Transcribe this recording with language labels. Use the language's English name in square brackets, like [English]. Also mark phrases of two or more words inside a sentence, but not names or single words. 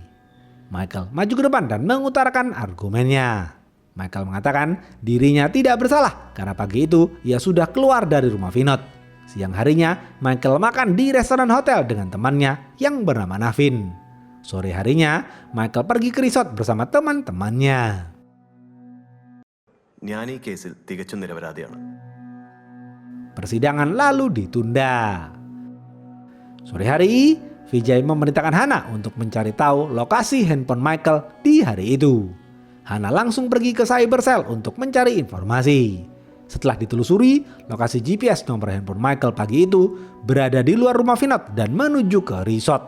[Indonesian] Michael maju ke depan dan mengutarakan argumennya. Michael mengatakan dirinya tidak bersalah karena pagi itu ia sudah keluar dari rumah Vinod. Siang harinya, Michael makan di restoran hotel dengan temannya yang bernama Navin. Sore harinya, Michael pergi ke resort bersama teman-temannya. [Malayalam] ഞാൻ ഈ കേസിൽ തികച്ചും നിരപരാധിയാണ്. [Indonesian] Persidangan lalu ditunda. Sore hari, Vijay memerintahkan Hana untuk mencari tahu lokasi handphone Michael di hari itu. Hana langsung pergi ke cybercell untuk mencari informasi. Setelah ditelusuri, lokasi GPS nomor handphone Michael pagi itu berada di luar rumah Vinod dan menuju ke resort.